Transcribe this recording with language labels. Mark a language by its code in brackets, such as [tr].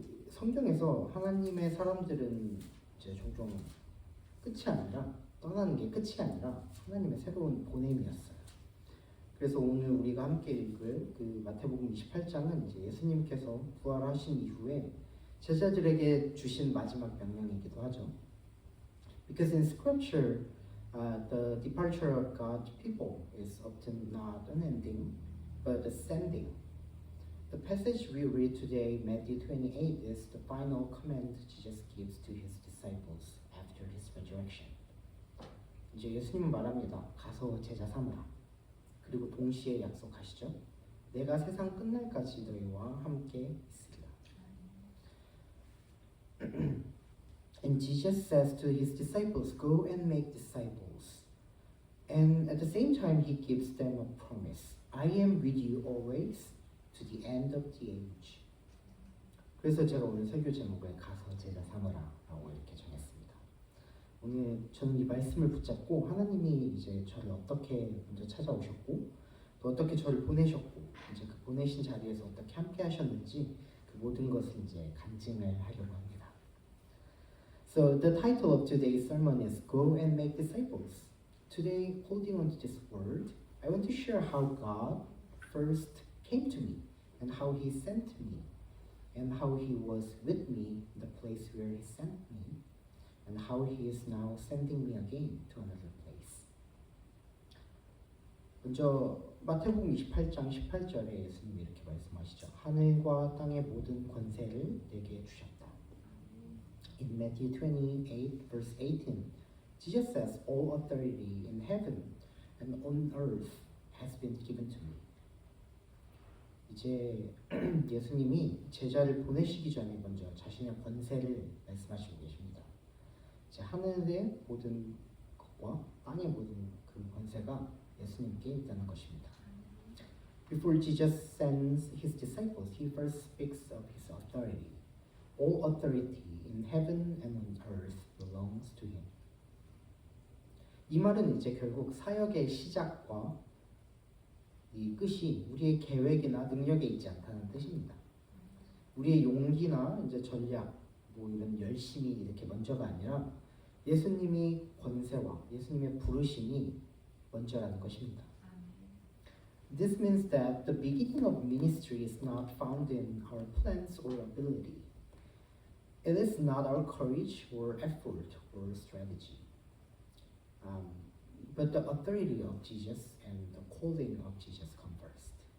[ko] 성경에서 하나님의 사람들은 이제 종종 끝이 아니라 떠나는 게 끝이 아니라 하나님의 새로운 보냄이었어요. 그래서 오늘 우리가 함께 읽을 마태복음 28장은 이제 예수님께서 부활하신 이후에 제자들에게 주신 마지막 명령이기도 하죠. [en] Because in Scripture, the departure of God's people is often not an ending, but a sending. The passage we read today, Matthew 28, is the final command Jesus gives to his disciples after his resurrection. [ko] 이제 예수님은 말합니다. 가서 제자 삼으라. 그리고 동시에 약속하시죠. 내가 세상 끝날까지 너희와 함께 있으리라. [en] And Jesus says to his disciples, go and make disciples. And at the same time, he gives them a promise. I am with you always to the end of the age. [ko] 그래서 제가 오늘 설교 제목을 가서 제자 삼으라 라고 이렇게 정했습니다. 오늘 저는 이 말씀을 붙잡고 하나님이 이제 저를 어떻게 먼저 찾아오셨고 또 어떻게 저를 보내셨고 이제 그 보내신 자리에서 어떻게 함께 하셨는지 그 모든 것을 이제 간증을 하려고 합니다. [en] So the title of today's sermon is Go and Make Disciples. Today, holding on to this word, I want to share how God first came to me and how he sent me and how he was with me in the place where he sent me and how he is now sending me again to another place. [ko] 먼저 마태복음 28장 18절에 예수님이 이렇게 말씀하시죠. 하늘과 땅의 모든 권세를 내게 주셨다. [en] In Matthew 28 verse 18, Jesus says, all authority in heaven and on earth has been given to me. [ko] 이제 예수님이 제자를 보내시기 전에 먼저 자신의 권세를 말씀하시고 계십니다. 이제 하늘의 모든 것과 땅의 모든 그 권세가 예수님께 있다는 것입니다. [en] Before Jesus sends his disciples, he first speaks of his authority. All authority in heaven and on earth belongs to him. [ko] 이 말은 이제 결국 사역의 시작과 이 끝이 우리의 계획이나 능력에 있지 않다는 뜻입니다. 우리의 용기나 이제 전략, 뭐 이런 열심이 이렇게 먼저가 아니라 예수님이 권세와 예수님의 부르심이 먼저라는 것입니다. [en] This means that the beginning of ministry is not found in our plans or ability. It is not our courage or effort or strategy, but the authority of Jesus and the calling of Jesus come first.